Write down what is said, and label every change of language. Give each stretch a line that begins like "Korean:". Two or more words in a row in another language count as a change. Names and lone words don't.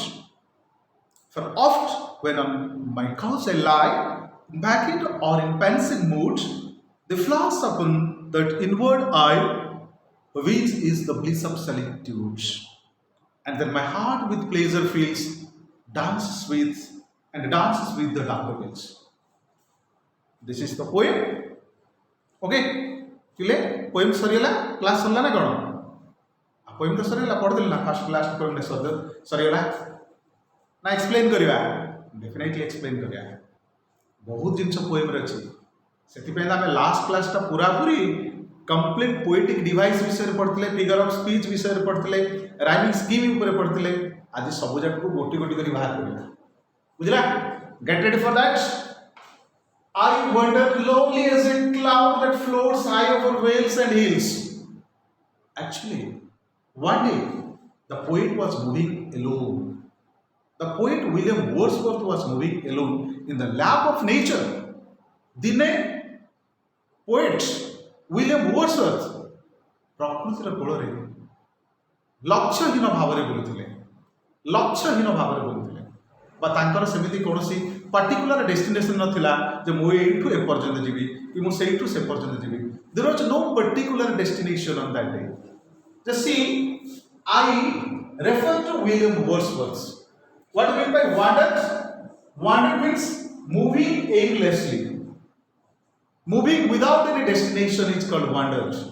English: For oft, when on my couch I lie, vacant or in pensive mood, they flash upon that inward eye, which is the bliss of solitude. and then my heart with pleasure feels dances with and dances with the daffodils. This is the poem.
Odia: Okay, ପିଲେ poem ସରିଗଲା, କ୍ଲାସ୍ ସରିଲା ନା କ'ଣ? poem ତ ସରିଗଲା, ପଢ଼ିଦେଲି ନା
English: first last
Odia: poem ସରିଗଲା ନା ଏକ୍ସପ୍ଲେନ୍ କରିବା?
English: definitely explain
Odia: କରିବା। ବହୁତ ଜିନିଷ ପୋଏମ୍ରେ ଅଛି, ସେଥିପାଇଁ ଆମେ ଲାଷ୍ଟ କ୍ଲାସ୍ଟା ପୁରାପୁରି
English: complete poetic device
Odia: ବିଷୟରେ ପଢ଼ିଥିଲେ,
English: figure of speech
Odia: ବିଷୟରେ ପଢ଼ିଥିଲେ,
English: rhyming scheme
Odia: ଉପରେ ପଢ଼ିଥିଲେ। ଆଜି ସବୁ ଯାକକୁ ଗୋଟି ଗୋଟି କରି ବାହାର କରିବା, ବୁଝିଲା?
English: get ready for that. I wandered lonely as a cloud that floats high over vales and hills. Actually, one day the poet was moving alone. The poet William Wordsworth was moving alone in the lap of nature.
Odia: Dine poet William Wordsworth ପ୍ରକୃତିର କୋଳରେ ଲକ୍ଷ୍ୟହୀନ ଭାବରେ ବୁଲୁଥିଲେ, ଲକ୍ଷ୍ୟହୀନ ଭାବରେ ବୁଲୁଥିଲେ, ବା ତାଙ୍କର ସେମିତି କୌଣସି
English: particular destination
Odia: ନଥିଲା ଯେ ମୁଁ ଏଇଠୁ ଏପର୍ଯ୍ୟନ୍ତ ଯିବି କି ମୁଁ ସେଇଠୁ ସେ ପର୍ଯ୍ୟନ୍ତ ଯିବି।
English: There was no particular destination on that day. Just see, I refer to William Wordsworth. What do you mean by wandered? Wandered means moving aimlessly. Moving without any destination is called wandered.